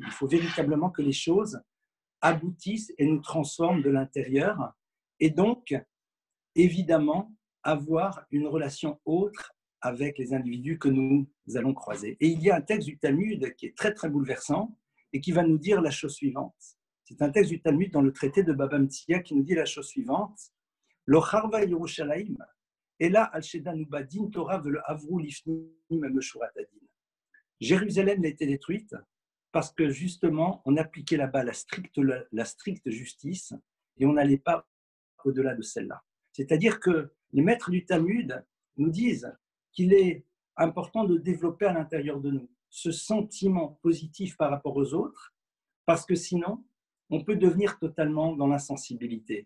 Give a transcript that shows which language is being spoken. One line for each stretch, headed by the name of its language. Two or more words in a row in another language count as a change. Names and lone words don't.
French: Il faut véritablement que les choses aboutissent et nous transforment de l'intérieur, et donc, évidemment, avoir une relation autre avec les individus que nous allons croiser. Et il y a un texte du Talmud qui est très, très bouleversant et qui va nous dire la chose suivante. C'est un texte du Talmud dans le traité de Baba Metzia qui nous dit la chose suivante.
Hebrew: לא חרבה ירושלים, אלא על שדנו בדין תורה ולא עברו לפנים משורת הדין.
French: Jérusalem a été détruite parce que justement, on appliquait là-bas la stricte justice et on n'allait pas au-delà de celle-là. C'est-à-dire que les maîtres du Talmud nous disent qu'il est important de développer à l'intérieur de nous ce sentiment positif par rapport aux autres, parce que sinon, on peut devenir totalement dans l'insensibilité.